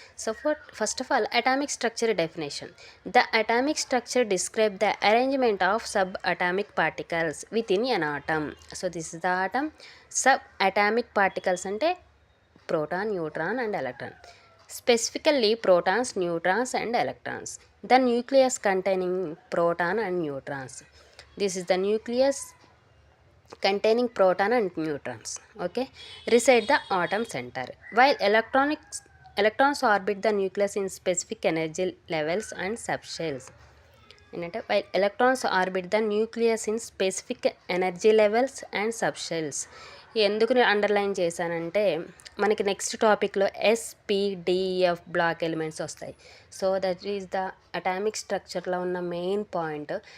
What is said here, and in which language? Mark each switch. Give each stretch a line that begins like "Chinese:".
English: So first of all atomic structure definition. The atomic structure describe the arrangement of subatomic particles within an atom. So this is the atom.
Telugu: Sub atomic particles అంటే proton, neutron and electron.
English: Specifically protons, neutrons and electrons. The nucleus containing proton and neutrons. This is the nucleus containing proton and neutrons. Okay, reside the atom center. While electrons orbit the nucleus in specific energy levels and subshells.
Telugu: ఏంటంటే
English: While electrons orbit the nucleus in specific energy levels and subshells.
Telugu: ఎందుకు underline చేశానంటే మనకి next టాపిక్లో SPDF block elements వస్తాయి.
English: so that is the
Telugu: atomic స్ట్రక్చర్లో ఉన్న main point.